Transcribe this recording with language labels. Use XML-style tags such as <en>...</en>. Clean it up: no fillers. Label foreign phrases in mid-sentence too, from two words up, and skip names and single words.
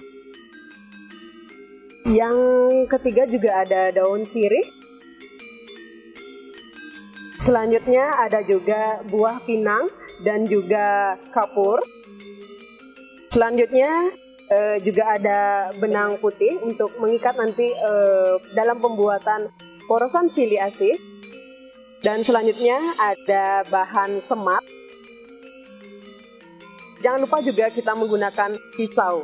<id>yang ketiga juga ada daun sirih, selanjutnya ada juga buah pinang dan juga kapur, selanjutnya juga ada benang putih untuk mengikat nanti dalam pembuatan porosan sili asih, dan selanjutnya ada bahan semat. Jangan lupa juga kita menggunakan pisau.</id>